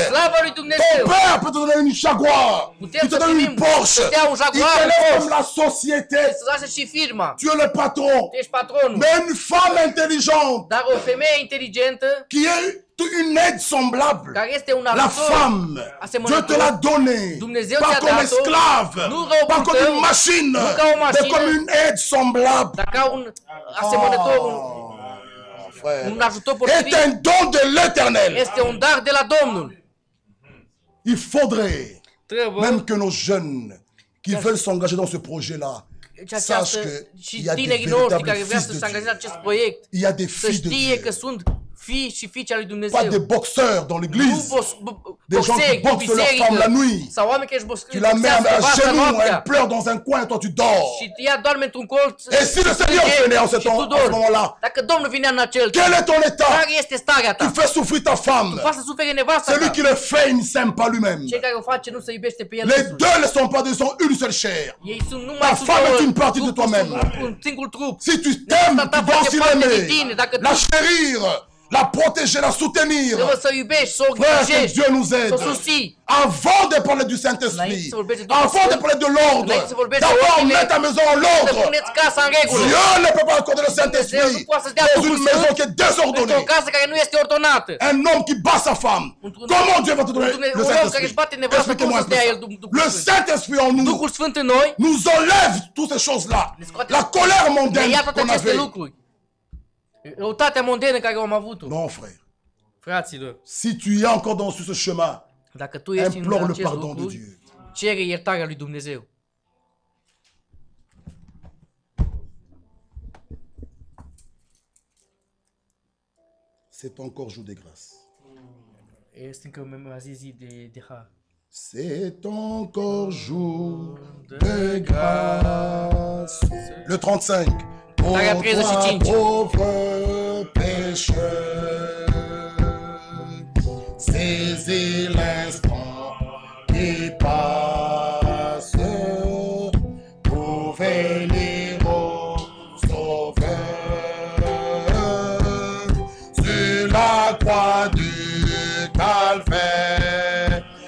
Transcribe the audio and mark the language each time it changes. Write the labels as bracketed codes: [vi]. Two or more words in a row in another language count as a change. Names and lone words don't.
[ro] Slavă lui [fr] Ton [ro] Dumnezeu! [fr] père peut te donner une Jaguar. [ro] Putem [fr] Il te [ro] să [fr] donne une [ro] primim, [fr] Porsche. [ro] să dea un [fr] Il [ro] Jaguar, [fr] te [ro] un [fr] laisse [ro] Porsche. [fr] comme la société. [ro] Să lasă și firma. [fr] Tu es le patron. [ro] Tu ești patronul. [fr] Mais une femme intelligente [ro] Dar o femeie inteligentă [fr] qui est une aide semblable. [ro] care este un [fr] La [ro] ajutor [fr] femme, [ro] asemănător. [fr] Dieu te l'a donné. [ro] Dumnezeu [fr] Pas [ro] ți-a [fr] comme [ro] dat-o, [fr] esclave, [ro] nu robul [fr] pas comme [ro] tău, [fr] une machine, [ro] nu ca o [fr] mais [ro] mașină, [fr] comme une aide semblable. [ro] dar ca un asemănător, [fr] Frère, [ro] un ajutor [fr] est [ro] potrivit. [fr] un don de l'éternel. [ro] Este un dar de la Domnul. [fr] Il faudrait [ro] Trebuie [fr] même que nos jeunes qui veulent s'engager dans ce projet-là [ro] și [fr] sachent [ro] această, [fr] qu'il [ro] și [fr] y a des [ro] tinerii noștri [fr] véritables [ro] care vrea [fr] fils [ro] să [fr] de [ro] se angajeze în [fr] Dieu. [ro] acest proiect, [fr] Il y a des [ro] să [fr] filles de [ro] știe că [fr] Dieu. [ro] sunt fii și fiica lui [fr] Pas [ro] Dumnezeu. [fr] des boxeurs dans [ro] Nu [fr] l'église. Des gens qui [ro] boxeri, [fr] boxent leur femme la nuit. [ro] sau oameni care își [fr] Tu la mets à [ro] boxează [fr] genoux, elle [ro] noaptea. [fr] pleure dans un coin et toi tu dors. [ro] Și ea doarme într-un colț. [fr] Et si le Seigneur venait en ce moment-là, [ro] Dacă Domnul vine în acel [fr] quel est ton état? [ro] care este starea ta? [fr] Tu fais souffrir ta femme. [ro] Poate să sufere nevasta [fr] Celui [ro] ta. [fr] qui le fait, il ne s'aime pas lui-même. [ro] Cei care o face nu se iubește pe el [fr] Les [ro] însuși. [fr] deux ne sont pas deux, ils sont une seule chair. [ro] Ei sunt [fr] Ta [ro] numai [fr] femme est une partie de toi-même. [ro] un singur trup. [fr] Si tu t'aimes, tu dois aussi l'aimer, la chérir, la protéger, la soutenir. [ro] Trebuie să iubești, să o [fr] Frère, que [ro] îngrijești, [fr] Dieu nous [ro] să o [fr] aide. [ro] susții. [fr] Avant de parler du Saint-Esprit, [ro] Înainte să vorbești de Duhul [fr] avant de [ro] Sfânt, [fr] parler de l'ordre, [ro] înainte să vorbești de [fr] d'abord [ro] ordine, [fr] mettre ta maison en [ro] Să [fr] l'ordre. [ro] puneți casa în regulă. [fr] Dieu ne peut pas accorder le [ro] Dumnezeu [fr] Saint-Esprit [ro] nu poate să dea [fr] dans [ro] Duhul [fr] une maison [ro] Sfânt [fr] qui est [ro] într-o [fr] désordonnée. [ro] casă care nu este ordonată. [fr] Un homme qui bat sa femme. Comment Dieu va te donner le [ro] Un om care își [fr] Saint-Esprit? [ro] bate nevasta, cum [fr] Expliquez-moi un [ro] să [fr] peu [ro] dea el [fr] ça. [ro] Duhul [fr] Le [ro] Sfânt? [fr] Saint-Esprit en nous [ro] Duhul Sfânt în noi [fr] nous enlève toutes ces choses-là. La colère [ro] ne [fr] mondaine [ro] ia toate [fr] qu'on [ro] aceste [fr] avait. [ro] lucruri. Răutatea mondenă care am avut-o. [fr] Non, frère. [ro] Fraților, [fr] Si tu es encore dans ce chemin, [ro] dacă tu ești [fr] implore [ro] în [fr] le [ro] acest [fr] pardon de [ro] lucru, [fr] Dieu. [ro] cere iertarea lui Dumnezeu. [fr] C'est encore jour de grâce. [ro] Este încă o zi de har. [fr] C'est encore jour de grâce. Le 35. Tarea Pour toi, [ro] 35. [fr] pauvre pécheur, saisis l'instant qui passe pour venir au Sauveur sur la croix du Calvaire.